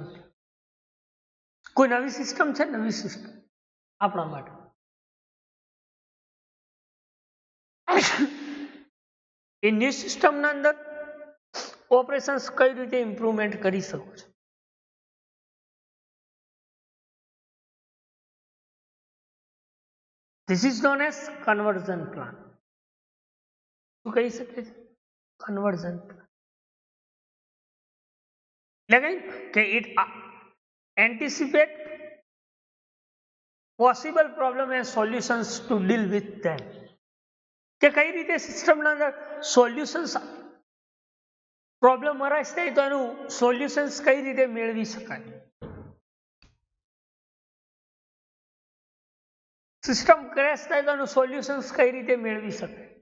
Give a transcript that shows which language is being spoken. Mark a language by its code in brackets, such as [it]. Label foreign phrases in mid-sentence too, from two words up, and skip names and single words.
[gu] કોઈ નવી સિસ્ટમ છે, નવી સિસ્ટમ આપણા માટે, એ [en] new systemના [gu] અંદર ઓપરેશન્સ કઈ રીતે ઇમ્પ્રુવમેન્ટ કરી શકો છો. [en] This is known as conversion plan. [gu] શું કહી શકે છે? [en] conversion plan. [gu] એટલે કે [en] it anticipate possible problem and solutions to deal with them. [gu] કે કઈ રીતે સિસ્ટમના અંદર સોલ્યુશન્સ, [en] problem arise [gu] થાય તો એનું સોલ્યુશન્સ કઈ રીતે મેળવી શકાય, [en] system crash [gu] થાય તો એનું સોલ્યુશન્સ કઈ રીતે મેળવી શકાય.